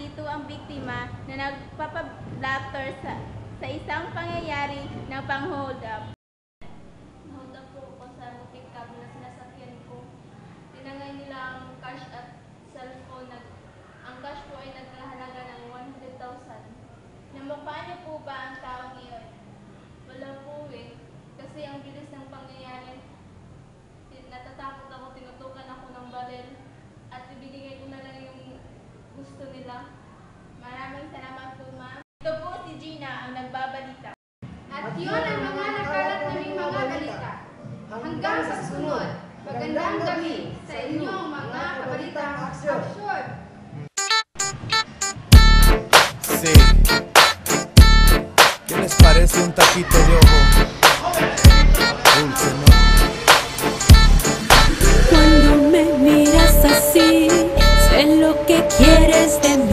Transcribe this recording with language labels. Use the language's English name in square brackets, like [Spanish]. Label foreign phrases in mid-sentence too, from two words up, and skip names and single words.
[Filipino] ang biktima na nagpapablatter sa isang pangyayari ng pang-hold up. [English] Hold up [Filipino] po ako sa pick-up na sinasakyan ko. Tinangay nila ang cash at cellphone. Ang cash po ay nagkahalaga ng 100,000. Namukhaan niyo po ba ang taong iyon? Wala po eh. Kasi ang bilis ng pangyayari. Natatakot ako, tinutukan ako ng baril. At ibigay ko na lang yung gusto nila. Maraming salamat po, ma'am. Ito po si Gina, ang nagbabalita. At yun ang mga nakalat naming mga balita. Hanggang sa susunod, magandang gabi sa inyong mga kabalitang aksyon. [Spanish] Sí. ¿Qué les parece un taquito de ojo? Dulce, ¿no? Cuando me miras así, sé lo que quieres de mí.